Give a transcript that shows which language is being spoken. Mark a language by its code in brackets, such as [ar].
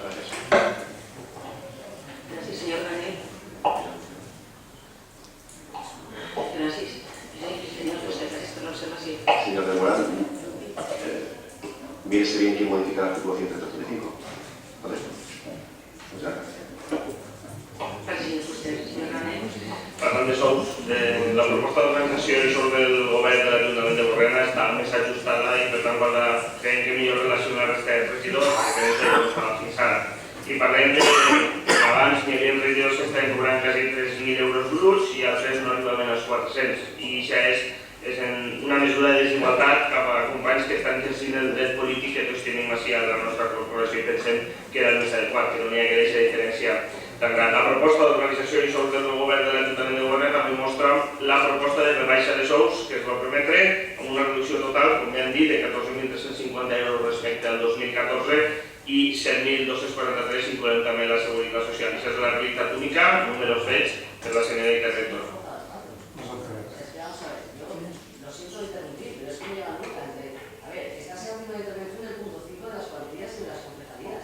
[es] Gracias. Gracias, señor Daniel. Gracias. Señor José, gracias por la observación. Señor del Moral, mírese bien quién modifica el artículo 135. ¿Vale? Muchas gracias. [ca] Gràcies a vostè, senyor Daniel. Parlant de sous, la proposta d'organització i sous del govern de l'Ajuntament de Borriana està més ajustada i per tant creiem que millor relació amb la resta de regidors, que és el que estava fins ara. I parlem de abans hi havia regidors que estaven cobrant quasi 3.000 euros bruts i altres no arribaven als 400. I això és una mesura de desigualtat cap a companys que estan exercint el dret polític que tots tenim així a la nostra corporació i pensem que era el més adequat, que no hi ha que deixar diferència tan gran. La proposta d'organització i sous del govern de l'Ajuntament de Borriana també mostra la proposta de rebaixa de sous que es va permetre amb una reducció total, com ja hem dit, de 14.350 euros respecte al 2014 i 7.243 incloent també la Seguretat Social. Aquesta és la realitat única, números fets per la senyora Rector. [es] Lo siento interrumpir, pero es que me llevan nota. A ver, estás en una intervención del punto 5 de las cuantías y de las concejalías.